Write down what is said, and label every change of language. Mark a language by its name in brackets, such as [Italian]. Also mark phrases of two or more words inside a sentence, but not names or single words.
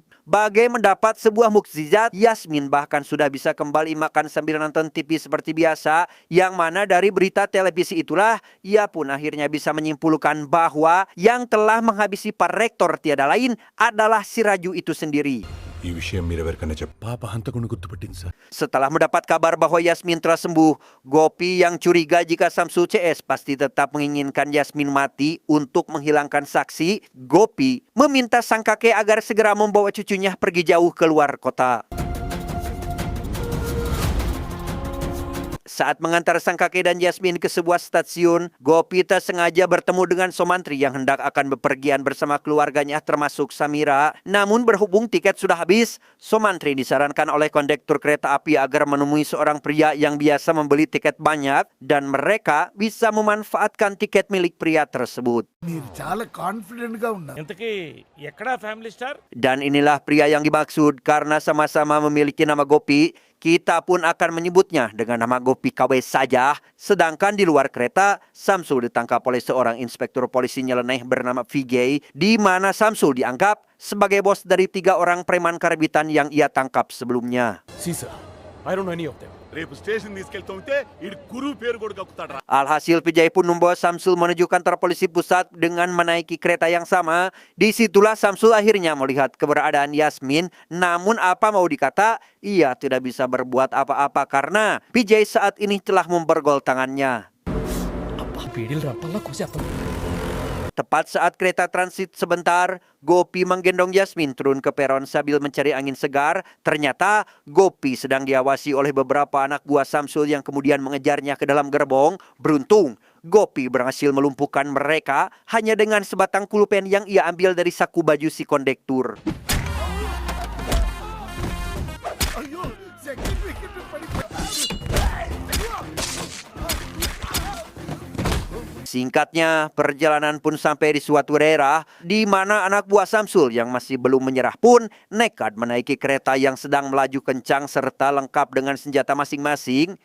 [Indonesian] Bagai mendapat sebuah mukjizat, Yasmin bahkan sudah bisa kembali makan sambil nonton TV seperti biasa, yang mana dari berita televisi itulah ia pun akhirnya bisa menyimpulkan bahwa yang telah menghabisi para rektor tiada lain adalah si Raju itu sendiri. [Telugu] ఈ విషయం మీరెవరికైనా పాప హంతకుని గుర్తుపట్టింది సార్. [Indonesian] Setelah mendapat kabar bahwa Yasmin telah sembuh, Gopi yang curiga jika Samsul CS pasti tetap menginginkan Yasmin mati untuk menghilangkan saksi, Gopi meminta sang kakek agar segera membawa cucunya pergi jauh keluar kota. Saat mengantar sang kakek dan Yasmin ke sebuah stasiun, Gopi tak sengaja bertemu dengan Somantri yang hendak akan bepergian bersama keluarganya termasuk Samira. Namun berhubung tiket sudah habis, Somantri disarankan oleh kondektur kereta api agar menemui seorang pria yang biasa membeli tiket banyak dan mereka bisa memanfaatkan tiket milik pria tersebut. [Telugu] మీరు చాలా కాన్ఫిడెంట్ గా ఉన్నారు. ఇంతకీ ఎక్కడా ఫ్యామిలీ స్టార్? [Indonesian] Dan inilah pria yang dimaksud karena sama-sama memiliki nama Gopi. Kita pun akan menyebutnya dengan nama Gopi KW saja. Sedangkan di luar kereta, Samsul ditangkap oleh seorang inspektur polisi nyeleneh bernama Vijay, di mana Samsul dianggap sebagai bos dari 3 orang preman karabitan yang ia tangkap sebelumnya. [English] See sir, I don't know any of them. [Telugu] రేపు స్టేషన్ తీసుకెళ్తుంటే ఇడు గురువు పేరు కూడా కక్కుతాడు. [Indonesian] Alhasil Vijay pun membawa Samsul menuju kantor polisi pusat dengan menaiki kereta yang sama. Disitulah Samsul akhirnya melihat keberadaan Yasmin. Namun apa mau dikata, ia tidak bisa berbuat apa-apa karena Vijay saat ini telah mempergol tangannya. Tepat saat kereta transit sebentar, Gopi menggendong Yasmin turun ke peron sambil mencari angin segar. Ternyata Gopi sedang diawasi oleh beberapa anak buah Samsul yang kemudian mengejarnya ke dalam gerbong. Beruntung, Gopi berhasil melumpuhkan mereka hanya dengan sebatang pulpen yang ia ambil dari saku baju si kondektur. [Telugu] అయ్యో [English] second wicket [Telugu] పడిపోయింది. [Indonesian] Singkatnya, perjalanan pun sampai di suatu daerah di mana anak buah Samsul yang masih belum menyerah pun nekat menaiki kereta yang sedang melaju kencang serta lengkap dengan senjata masing-masing.